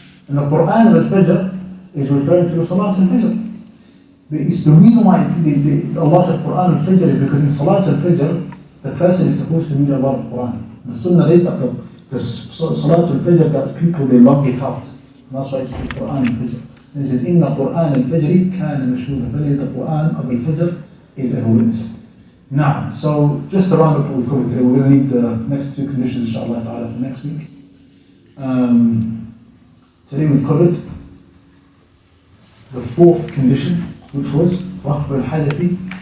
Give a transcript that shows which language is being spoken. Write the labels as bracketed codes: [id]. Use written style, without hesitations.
[en] And the Qur'an of al-Fajr is referring to the Salat al-Fajr. It's the reason why Allah said Qur'an al-Fajr is because in Salat al-Fajr, the person is supposed to read a lot of Qur'an. The Sunnah is that the Salat al-Fajr, that people, they long it out. And that's why it's called Qur'an al-Fajr. And it says, [ar] إِنَّ قُرْآنَ الْفَجْرِ كَانَ مَشْهُودًا. [en] Verily the Qur'an of al-Fajr is ever witnessed. Now, so just to round up what we've covered today, we're going to leave the next two conditions, inshallah ta'ala, for next week. Today we've covered the fourth condition, which was Raf'u al-Hadathi.